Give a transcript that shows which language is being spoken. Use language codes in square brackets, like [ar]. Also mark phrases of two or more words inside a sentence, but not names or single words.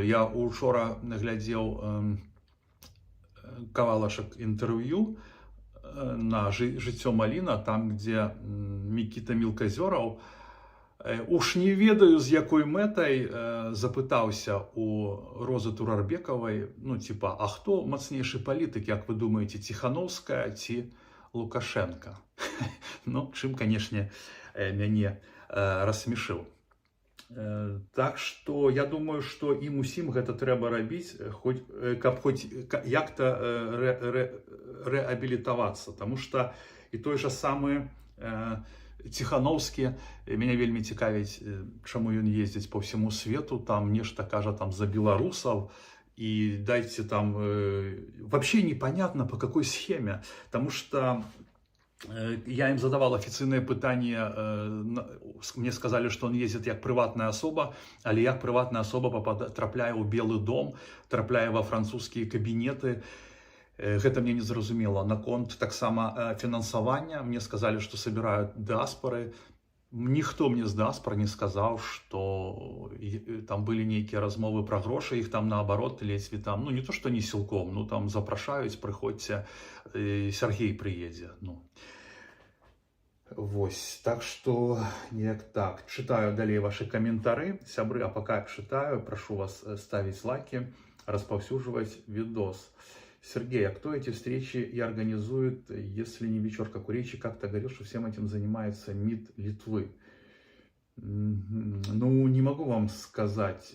[be] Я учора глядзеў кавалачак інтэрв'ю на «Жыццё Маліна», там, где Мікіта Мілказёраў, уж не ведаю, з якой мэтай, запытаўся у Розы Турарбекавай, ну, типа, а хто мацнейшы палітык, як вы думаеце, Ціхановская ці Лукашенко? Ну, чым, канешне, мяне рассмешыў. [ru] Так что я думаю, что [be] ім усім гэта трэба рабіць, каб хоць як-то рэабілітавацца, [ru] потому что [be] і той же самы Ціхановскі, мяне вельмі цікавіць, чаму ён ездзіць [ru] по всему свету, [be] там нешта кажа там за беларусаў, [ru] и дайте там, вообще непонятно по какой схеме, потому что я им задавал официальное пытание, мне сказали, что он ездит как приватная особа, [be] але як [ru] приватная особа [be] трапляе ў Белы дом, трапляе [ru] во французские кабинеты. [be] Гэта мне не зразумела. Наконт таксама фінансавання, [ru] мне сказали, что собирают диаспоры. [be] Ніхто мне з дыаспоры не сказаў, [ru] что там были [be] нейкія размовы про грошы, их там наоборот ледзьве там, ну не то, что не сілком, ну там запрашаюць, прыходзьце, Сергей приедзе. Ну. Вось, так что неяк так. [ru] Читаю далей ваши комментары, сябры, а пока читаю, прошу вас ставить лайки, распаўсюджваць видос. Сергей, а кто эти встречи и организует, если не вечерка курильщик? Как-то говорил, что всем этим занимается МИД Литвы. Ну, не могу вам сказать.